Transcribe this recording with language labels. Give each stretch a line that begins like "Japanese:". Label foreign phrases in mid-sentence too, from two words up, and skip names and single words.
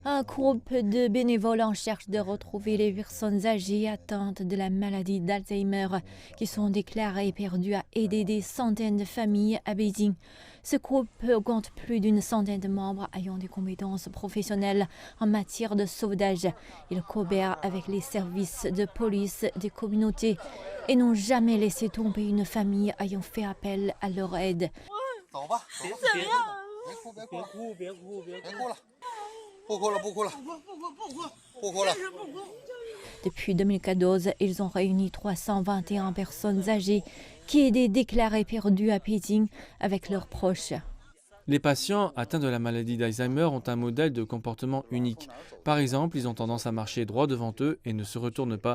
French: Un groupe de bénévoles en cherche de retrouver les personnes âgées atteintes de la maladie d'Alzheimer qui sont déclarées perdues a aidé des centaines de familles à Beijing. Ce groupe compte plus d'une centaine de membres ayant des compétences professionnelles en matière de sauvetage. Ils coopèrent avec les services de police des communautés et n'ont jamais laissé tomber une famille ayant fait appel à leur aide.
Chinese: 走吧，走吧，别哭了，不哭了。
French: Depuis 2014, ils ont réuni 321 personnes âgées qui étaient déclarées perdues à Pékin avec leurs proches. Les patients atteints de la maladie d'Alzheimer ont un modèle de comportement unique. Par exemple, ils ont tendance à marcher droit devant eux et ne se retournent pas.